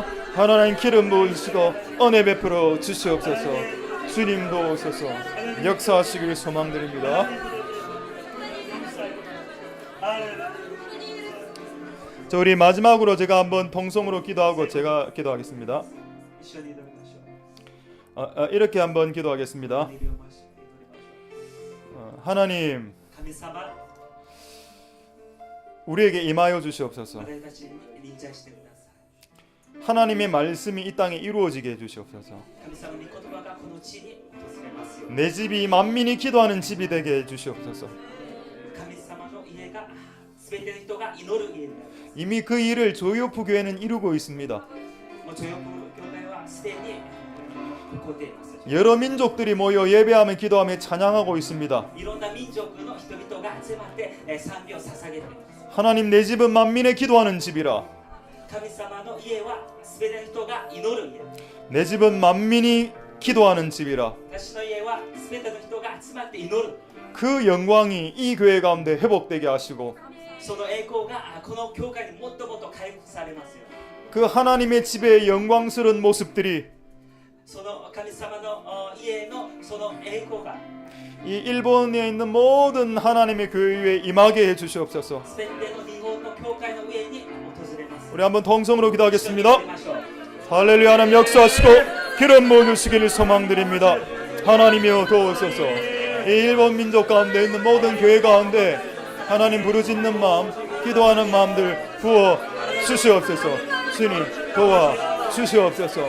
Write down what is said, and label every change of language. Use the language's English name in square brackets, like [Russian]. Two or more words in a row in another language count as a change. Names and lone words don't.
[Korean] 하나님 기름 부어 주시고 은혜 베풀어 주시옵소서. 주님 도우소서. 역사하시기를 소망드립니다. 자, 우리 마지막으로 제가 한번 통성으로 기도하고 제가 기도하겠습니다. [Japanese] 一緒に祈りましょう。 [Korean] 이렇게 한번 기도하겠습니다. [Japanese] 祈りましょう。 [Korean] 하나님 [Japanese] 神様 [Korean] 우리에게 임하여 주시옵소서. [Japanese] 私たちに臨在してください [Korean] 하나님의 말씀이 이 땅에 이루어지게 해주시옵소서. [Japanese] 神様の御言葉がこの地に訪れますように [Korean] 내 집이 만민이 기도하는 집이 되게 해주시옵소서. [Japanese] 神様の家が全ての人が祈る家になります [Korean] 이미 그 일을 조이오프 교회는 이루고 있습니다. [Japanese] もうジョヨプ教会はすでに起こっています [Korean] 여러 민족들이 모여 예배하며 기도하며 찬양하고 있습니다. [Japanese] いろんな民族の人々が集まって賛美を捧げています [Korean] 하나님 내 집은 만민의 기도하는 집이라. [Japanese] 神様の家は全ての人が祈る家 [Korean] 내 집은 만민이 기도하는 집이라. [Japanese] 私の家は全ての人が集まって祈る [Korean] 그 영광이 이 교회 가운데 회복되게 하시고 [Japanese] その栄光がこの教会にもっともっと回復されますよ [Korean] 그 하나님의 집의 영광스러운 모습들이 [Japanese] その神様の家のその栄光が [Korean] 이 일본에 있는 모든 하나님의 교회에 임하게 해주시옵소서. [Japanese] 全ての日本の教会の上に訪れます [Korean] 우리 한번 통성으로 [Japanese] 一緒に [Korean] 기도하겠습니다. [Japanese] 祈りましょう [Korean] 할렐루야. 하나님 역사하시고 기름 부어주시기를 소망드립니다. 하나님이여 도우소서. 이 일본 민족 가운데 있는 모든 교회 가운데 하나님 부르짖는 마음, 기도하는 마음들 부어 주시옵소서. 주님 도와 주시옵소서.